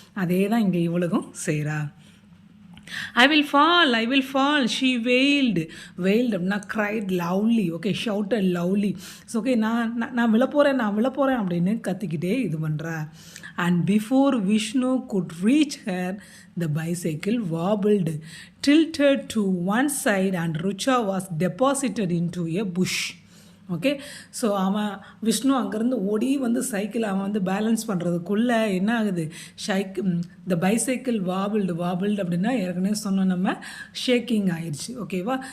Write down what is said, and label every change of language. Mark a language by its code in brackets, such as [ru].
[ta] அதே தான் இங்கே இவளுக்கும் செய்கிறா. [en] I will fall, she wailed [ta] அப்படின்னா [en] cried loudly. [ta] Okay, [en] shouted loudly. [ta] So okay, நான் விழப்போகிறேன் அப்படின்னு கத்திக்கிட்டே இது பண்ணுறா. [en] And before Vishnu could reach her, the bicycle wobbled, tilted to one side and Rucha was deposited into a bush. [ta] Okay, so அவன் விஷ்ணு அங்கேருந்து ஓடி வந்து சைக்கிள் அவன் வந்து பேலன்ஸ் பண்ணுறதுக்குள்ளே என்ன ஆகுது, [en] the bicycle wobbled [ta] அப்படின்னா ஏற்கனவே சொன்னோம் நம்ம, ஷேக்கிங் ஆயிடுச்சு. ஓகேவா?